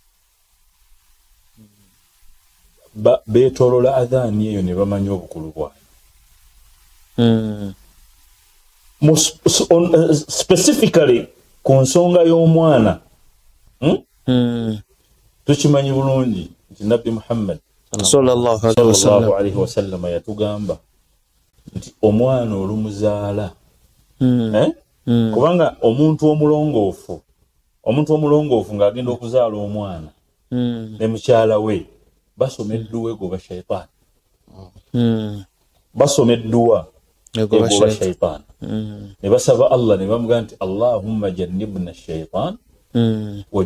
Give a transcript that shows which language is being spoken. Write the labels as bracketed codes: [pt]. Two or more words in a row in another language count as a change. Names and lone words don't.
[lg] beetolola adhaani eyo ne bamanya obukulu bwayo specifically ku nsonga y'omwana tukimanyi bulungi nti nabbi Muhammad [ar] صلى الله عليه وسلم [lg] yatugamba nti omwana olumuzaala kubanga omuntu omulongoofu ng'agenda okuzaala omwana ne mukyala we basomeddwa egoba shayitaani egoba shayitaani ne basaba Allah ne bamugaa nti [ar] اللهم جنبنا الشيطان و